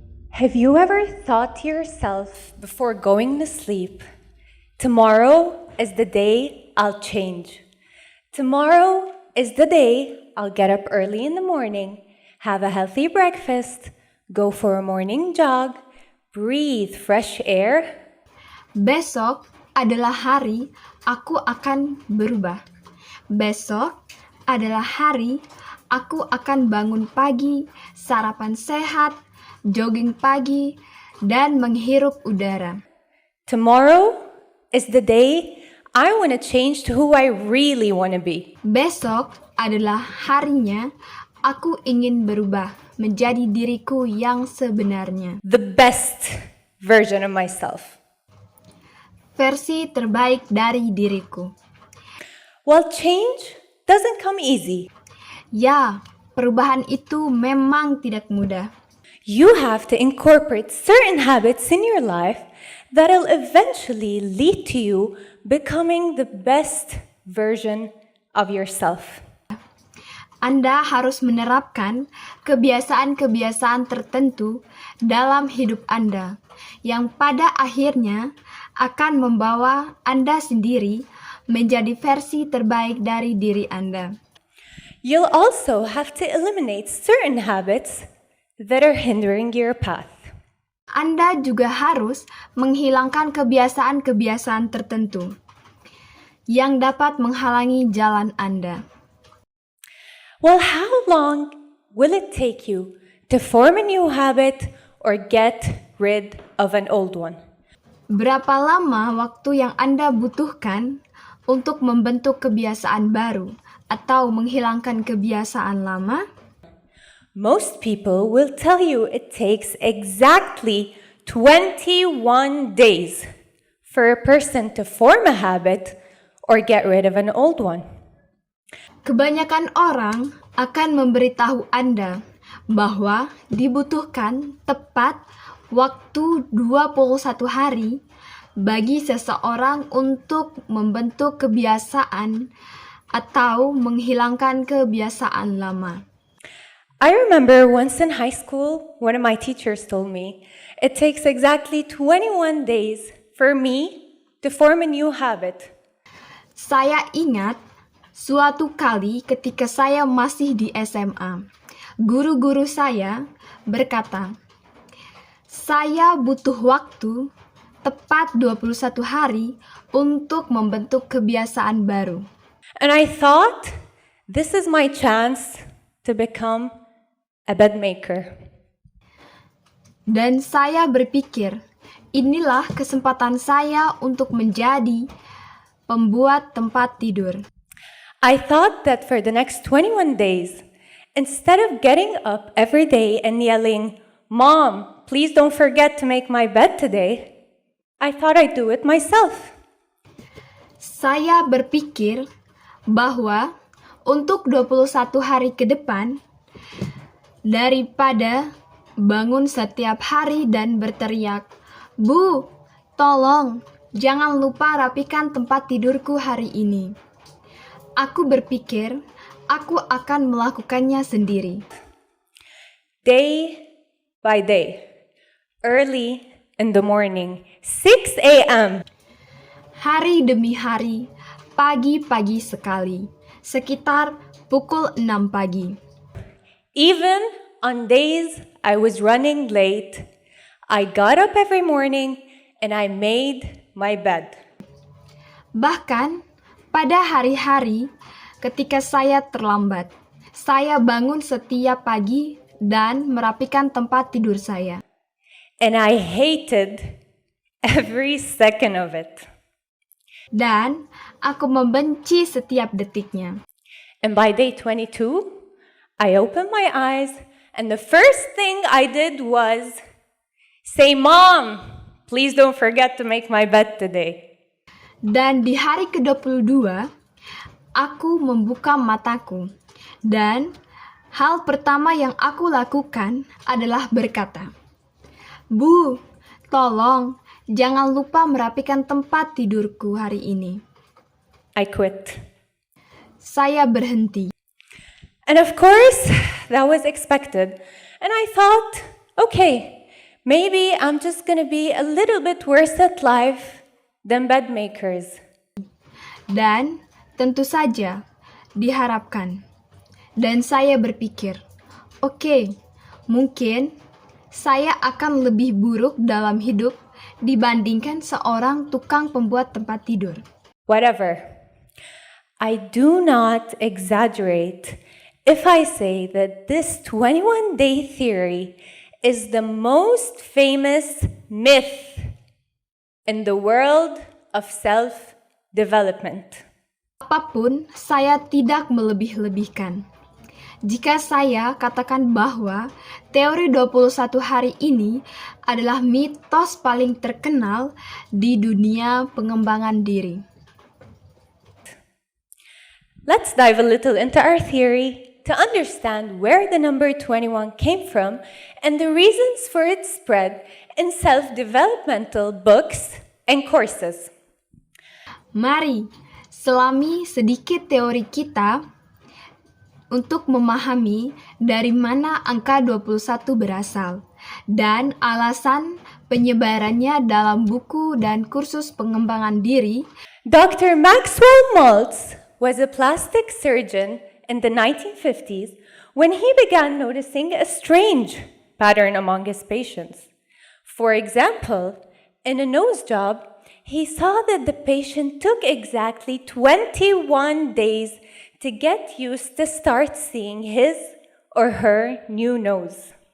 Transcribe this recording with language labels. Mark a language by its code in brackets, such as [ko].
[en] Have you ever thought to yourself before going to sleep, tomorrow is the day I'll change. Tomorrow is the day I'll get up early in the morning, have a healthy breakfast, go for a morning jog, breathe fresh air. [id] Besok adalah hari aku akan berubah. Besok adalah hari aku akan bangun pagi, sarapan sehat, jogging pagi, dan menghirup udara. [en] Tomorrow is the day I want to change to who I really want to be. [id] Besok adalah harinya aku ingin berubah menjadi diriku yang sebenarnya. [en] The best version of myself. [id] Versi terbaik dari diriku. [en] Well, change doesn't come easy. [id] Ya, perubahan itu memang tidak mudah. [en] You have to incorporate certain habits in your life that'll eventually lead to you becoming the best version of yourself. [id] Anda harus menerapkan kebiasaan-kebiasaan tertentu dalam hidup Anda yang pada akhirnya akan membawa Anda sendiri menjadi versi terbaik dari diri Anda. [en] You'll also have to eliminate certain habits that are hindering your path. [id] Anda juga harus menghilangkan kebiasaan-kebiasaan tertentu yang dapat menghalangi jalan Anda. [en] Well, how long will it take you to form a new habit or get rid of an old one? [id] Berapa lama waktu yang Anda butuhkan untuk membentuk kebiasaan baru atau menghilangkan kebiasaan lama? [en] Most people will tell you it takes exactly 21 days for a person to form a habit or get rid of an old one. [id] Kebanyakan orang akan memberitahu Anda bahwa dibutuhkan tepat waktu 21 hari bagi seseorang untuk membentuk kebiasaan atau menghilangkan kebiasaan lama. [en] I remember once in high school, one of my teachers told me, it takes exactly 21 days for me to form a new habit. [id] Saya ingat suatu kali ketika saya masih di SMA, guru-guru saya berkata, saya butuh waktu tepat 21 hari untuk membentuk kebiasaan baru. [en] And I thought, this is my chance to become a bed maker. [id] Dan saya berpikir, inilah kesempatan saya untuk menjadi pembuat tempat tidur. [en] I thought that for the next 21 days, instead of getting up every day and yelling, "Mom, please don't forget to make my bed today," I thought I'd do it myself. [id] Saya berpikir bahwa untuk 21 hari ke depan, daripada bangun setiap hari dan berteriak, "Bu, tolong, jangan lupa rapikan tempat tidurku hari ini." Aku berpikir, aku akan melakukannya sendiri. [en] Day by day, early in the morning, 6 a.m. [id] Hari demi hari, pagi-pagi sekali, sekitar pukul 6 pagi. [en] Even on days I was running late, I got up every morning and I made my bed. [id] Bahkan pada hari-hari ketika saya terlambat, saya bangun setiap pagi dan merapikan tempat tidur saya. [en] And I hated every second of it. [id] Dan aku membenci setiap detiknya. [en] And by day 22, I opened my eyes and the first thing I did was say, "Mom, please don't forget to make my bed today." [id] Dan di hari ke-22, aku membuka mataku. Dan hal pertama yang aku lakukan adalah berkata, "Bu, tolong jangan lupa merapikan tempat tidurku hari ini." [en] I quit. [id] Saya berhenti. [en] And of course, that was expected. And I thought, okay, maybe I'm just gonna be a little bit worse at life than bed makers. [id] Dan tentu saja diharapkan. Dan saya berpikir, oke, mungkin saya akan lebih buruk dalam hidup dibandingkan seorang tukang pembuat tempat tidur. [en] Whatever. I do not exaggerate if I say that this 21-day theory is the most famous myth in the world of self-development. [id] Apapun, saya tidak melebih-lebihkan. Jika saya katakan bahwa teori 21 hari ini adalah mitos paling terkenal di dunia pengembangan diri. [en] Let's dive a little into our theory to understand where the number 21 came from and the reasons for its spread in self-developmental books and courses. [id] Mari selami sedikit teori kita untuk memahami dari mana angka 21 berasal dan alasan penyebarannya dalam buku dan kursus pengembangan diri. [en] Dr. Maxwell Maltz was a plastic surgeon in the 1950s when he began noticing a strange pattern among his patients. For example, in a nose job, he saw that the patient took exactly 21 days to get used to start seeing his or her new nose.